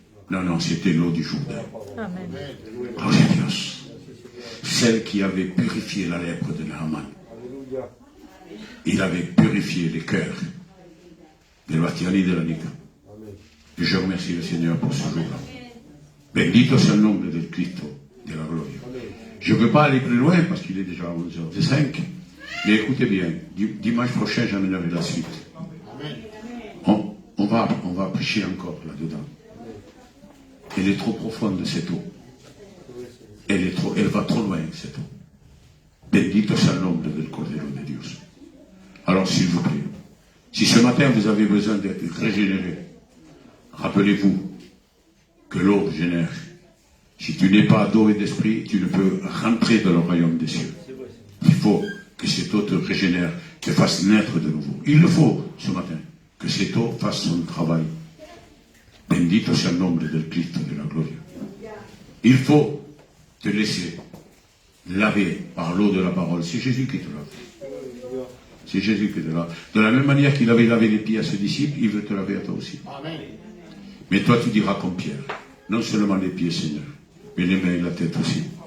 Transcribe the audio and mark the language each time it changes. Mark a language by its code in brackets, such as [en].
[fr] Non, non, c'était l'eau du Jourdain. Amen. [es] Gloria a Dios. [fr] Celle qui avait purifié la lèpre de Naaman. Il avait purifié les cœurs de Bastiani et de la Nica. Et je remercie le Seigneur pour ce jour-là. [es] Bendito sea el nombre del Cristo de la gloria. [fr] Je ne veux pas aller plus loin parce qu'il est déjà 11h05. Mais écoutez bien, dimanche prochain, j'amènerai la suite. On va prêcher encore là-dedans. Elle est trop profonde, cette eau. Elle va trop loin, cette eau. [es] Bendito sea el nombre del Cordero de Dios. [fr] Alors, s'il vous plaît, si ce matin vous avez besoin d'être régénéré, rappelez-vous que l'eau génère. Si tu n'es pas d'eau et d'esprit, tu ne peux rentrer dans le royaume des cieux. Il faut que cette eau te régénère, te fasse naître de nouveau. Il le faut ce matin, que cette eau fasse son travail. [es] Bendito sea el nombre del Cristo de la gloria. [fr] Il faut te laisser laver par l'eau de la parole. C'est Jésus qui te lave. C'est Jésus qui te lave. De la même manière qu'il avait lavé les pieds à ses disciples, il veut te laver à toi aussi. Mais toi, tu diras comme Pierre, non seulement les pieds, Seigneur, mais les mains et la tête aussi.